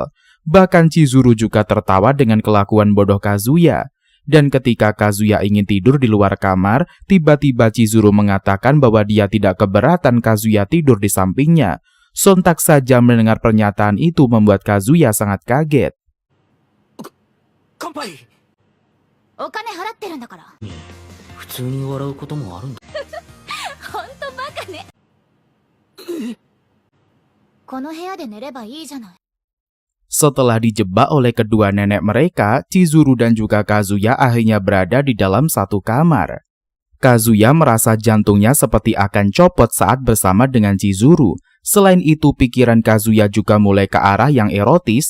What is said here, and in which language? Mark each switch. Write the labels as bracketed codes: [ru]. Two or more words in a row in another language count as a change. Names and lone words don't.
[id] Bahkan Chizuru juga tertawa dengan kelakuan bodoh Kazuya. Dan ketika Kazuya ingin tidur di luar kamar, tiba-tiba Chizuru mengatakan bahwa dia tidak keberatan Kazuya tidur di sampingnya. Sontak saja mendengar pernyataan itu membuat Kazuya sangat kaget. [ja] Kanpai! お金払ってるんだから普通に笑うこともあるんだ。ほんとバカねこの部屋で寝ればいいじゃない [id] Setelah dijebak oleh kedua nenek mereka, Chizuru dan juga Kazuya akhirnya berada di dalam satu kamar. Kazuya merasa jantungnya seperti akan copot saat bersama dengan Chizuru. Selain itu, pikiran Kazuya juga mulai ke arah yang erotis.